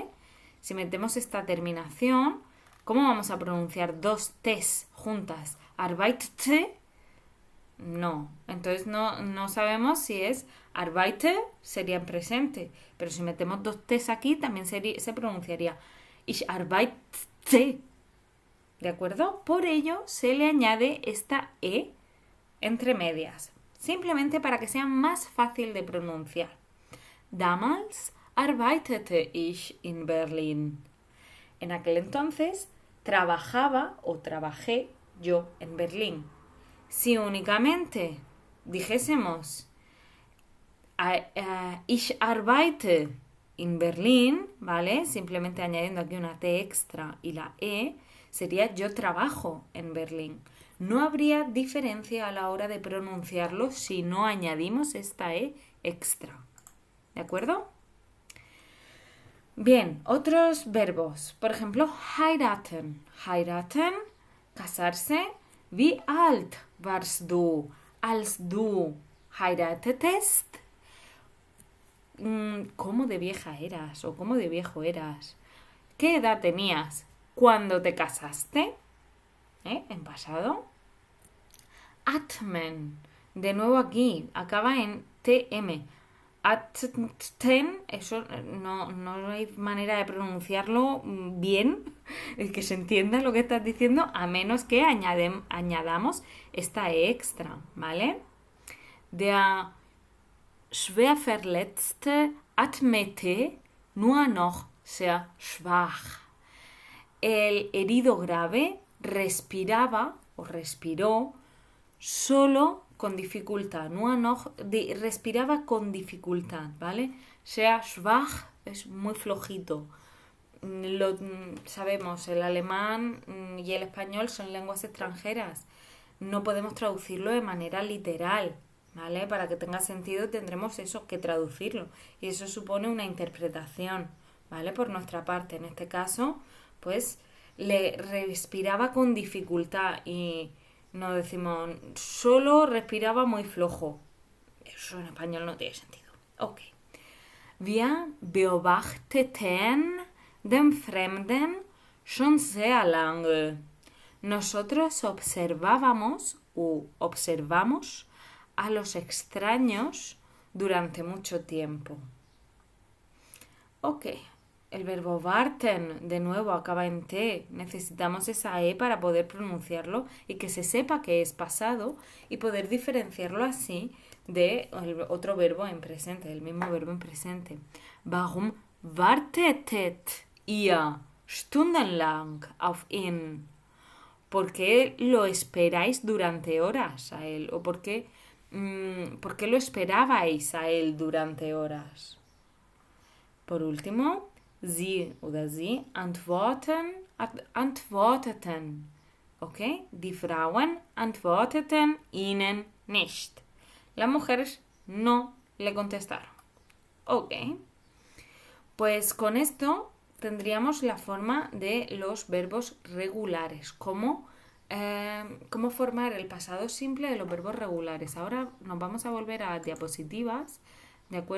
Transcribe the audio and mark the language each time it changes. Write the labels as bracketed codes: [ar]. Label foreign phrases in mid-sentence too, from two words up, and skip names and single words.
[es] Si metemos esta terminación, ¿cómo vamos a pronunciar dos T's juntas? ¿Arbeitete? No. Entonces no sabemos si es arbeite, sería en presente. Pero si metemos dos T's aquí, también se pronunciaría [de] ich arbeite. [es] ¿De acuerdo? Por ello se le añade esta E entre medias. Simplemente para que sea más fácil de pronunciar. [de] Damals arbeitete ich in Berlin. [es] En aquel entonces trabajaba o trabajé yo en Berlín. Si únicamente dijésemos [de] ich arbeite in Berlin, [es] ¿vale? Simplemente añadiendo aquí una T extra y la E, sería yo trabajo en Berlín. No habría diferencia a la hora de pronunciarlo si no añadimos esta E extra. ¿De acuerdo? Bien, otros verbos. Por ejemplo, [de] heiraten. Heiraten, [es] casarse. [de] Wie alt warst du, als du heiratetest? [es] ¿Cómo de vieja eras o cómo de viejo eras? ¿Qué edad tenías cuando te casaste? En pasado. Atmen. De nuevo aquí, acaba en TM. Atmen, eso no hay manera de pronunciarlo bien, que se entienda lo que estás diciendo, a menos que añadamos esta E extra, ¿vale? [de] Der Schwerverletzte atmete nur noch sehr schwach. [es] El herido grave respiraba o respiró solo con dificultad. [de] Nur noch, [es] respiraba con dificultad, ¿vale? [de] Sehr schwach [es] es muy flojito. Sabemos, el alemán y el español son lenguas extranjeras. No podemos traducirlo de manera literal, ¿vale? Para que tenga sentido tendremos eso que traducirlo. Y eso supone una interpretación, ¿vale? Por nuestra parte. En este caso, pues le respiraba con dificultad y no decimos solo respiraba muy flojo. Eso en español no tiene sentido. Ok. [de] Wir beobachteten den Fremden schon sehr lange. [es] Nosotros observábamos o observamos a los extraños durante mucho tiempo. Ok, el verbo warten de nuevo acaba en T. Necesitamos esa E para poder pronunciarlo y que se sepa que es pasado y poder diferenciarlo así de otro verbo en presente, el mismo verbo en presente. [de] Warum wartetet ihr stundenlang auf ihn? [es] ¿Por qué lo esperáis durante horas a él? ¿O por qué lo esperabais a él durante horas? Por último, [de] sie oder sie antworteten. ¿Ok? Die Frauen antworteten ihnen nicht. [es] Las mujeres no le contestaron. Ok. Pues con esto tendríamos la forma de los verbos regulares. Cómo formar el pasado simple de los verbos regulares. Ahora nos vamos a volver a diapositivas, ¿de acuerdo?